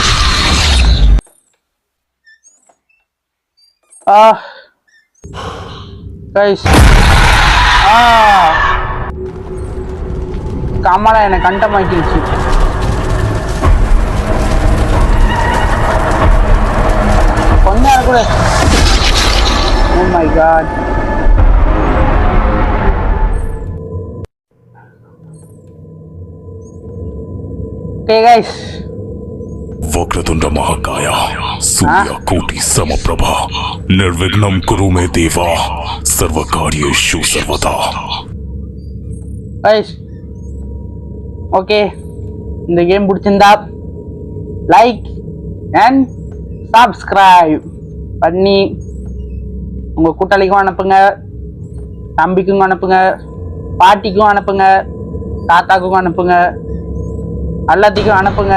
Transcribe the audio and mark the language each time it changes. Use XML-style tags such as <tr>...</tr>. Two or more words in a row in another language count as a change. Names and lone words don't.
<ta>கைஸ் கமலா என்னை கண்டமாக்கிடுச்சு. கொஞ்ச நேரம் கூட.</ta> <en>Oh my god. Okay guys.</en> <sa>वक्रतुंड महाकाय सूर्यकोटि समप्रभा निर्विघ्नं कुरु मे देवा सर्वकार्येषु सर्वदा.</sa> <en>Guys,</en> <ta>ஓகே இந்த கேம் பிடிச்சிருந்தா</ta> <en>like and subscribe</en> <ta>பண்ணி உங்கள் கூட்டாளிக்கும் அனுப்புங்க, தம்பிக்கும் அனுப்புங்க, பாட்டிக்கும் அனுப்புங்க, தாத்தாக்கும் அனுப்புங்க, எல்லாத்துக்கும் அனுப்புங்க.</ta>